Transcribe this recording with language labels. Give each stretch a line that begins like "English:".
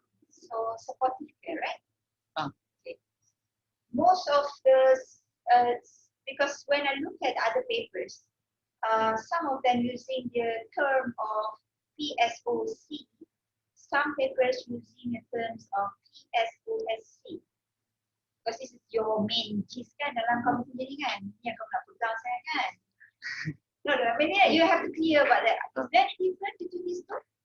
English: So, supportive care, right? Okay. Most of the, because when I look at other papers, some of them using the term of PSOC, some papers using the terms of PSOSC. Because this is your main gist
Malay: kan dalam kamu punya ni kan, ni yang kamu nak pegang saya kan.
English: No, I mean you have to clear about that. Is there any difference between these two?